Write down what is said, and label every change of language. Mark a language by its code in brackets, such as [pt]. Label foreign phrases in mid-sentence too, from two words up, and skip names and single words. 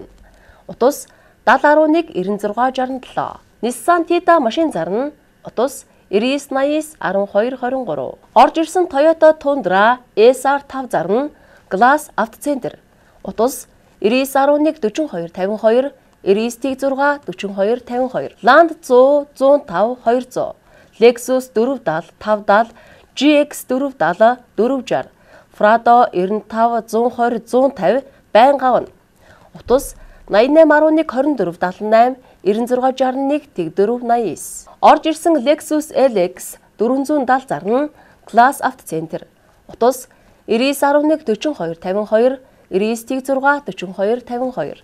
[mn] Утас 7011 9667. Nissan Tiida машин зарна. Утас 9980 1223. Орж ирсэн Toyota Tundra SR5 зарна. Glass автоцентр. Утас 9911 42 52 99 42 52. Land 100 105 200. Lexus 470 570 GX 470 460. Prado 95 120 150 байнга авна. Утас 8811 24 78 9661 489. Орж ирсэн Lexus LX 470 зарна. Glass автоцентр. Утас 9911 42 52 99 44 52.